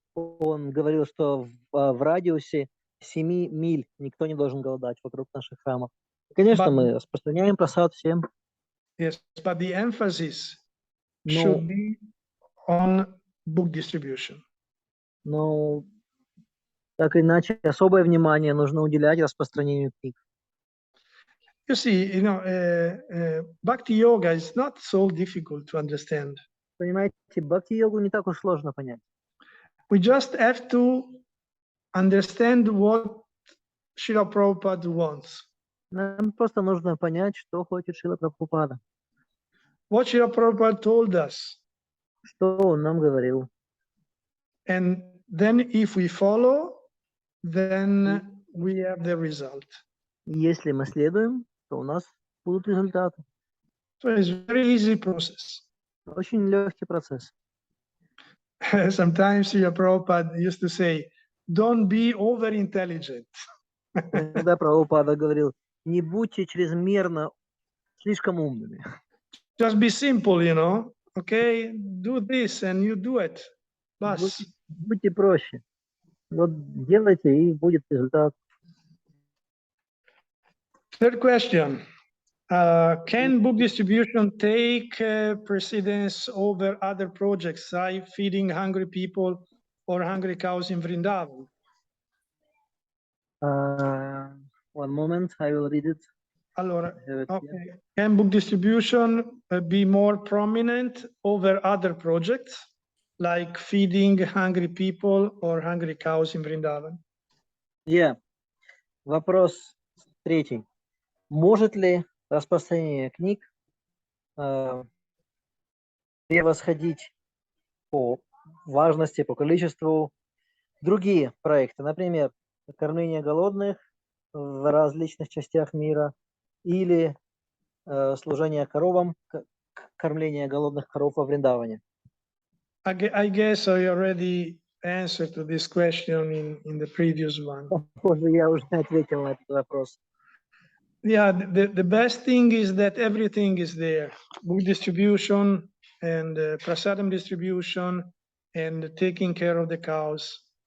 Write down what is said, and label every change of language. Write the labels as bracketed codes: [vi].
[ru] Он говорил, что в радиусе 7 миль никто не должен голодать вокруг наших храмов. Конечно, мы распространяем прасад всем. [en] Yes, but the emphasis should be on book distribution. [ru] Но так или иначе, особое внимание нужно уделять распространению книг. [en] You see, Bhakti Yoga is not so difficult to understand. [ru] Понимаете, бхакти-йогу не так уж сложно понять. [en] We just have to understand what Srila Prabhupada wants. [ru] Нам просто нужно понять, что хочет Шрила Прабхупада. [en] What Srila Prabhupada told us. [ru] Что он нам говорил. [en] And then if we follow, then we have the result. [ru] Если мы следуем, то у нас будут результаты. [en] So it's a very easy process. [ru] Очень легкий процесс. [en] Sometimes Srila Prabhupada used to say, don't be over intelligent. [ru] Когда Прабхупада говорил, не будьте чрезмерно слишком умными. [en] Just be simple, okay, do this and you do it. [ru] Будьте проще. Вот делайте, и будет результат. [en] Third question. Can book distribution take precedence over other projects, like feeding hungry people or hungry cows in Vrindavan? One moment, I will read it. Allora, okay. Can book distribution be more prominent over other projects, like feeding hungry people or hungry cows in Vrindavan? [ru] Yeah. Вопрос третий. Может ли распространение книг превосходить по важности, по количеству другие проекты? Например, кормление голодных в различных частях мира или служение коровам, кормление голодных коров во Вриндаване. [en] I guess I already answered to this question in the previous one. [ru] Похоже, я уже ответил на этот вопрос. [en] Yeah, the best thing is that everything is there. Book distribution and prasadam distribution and taking care of the cows.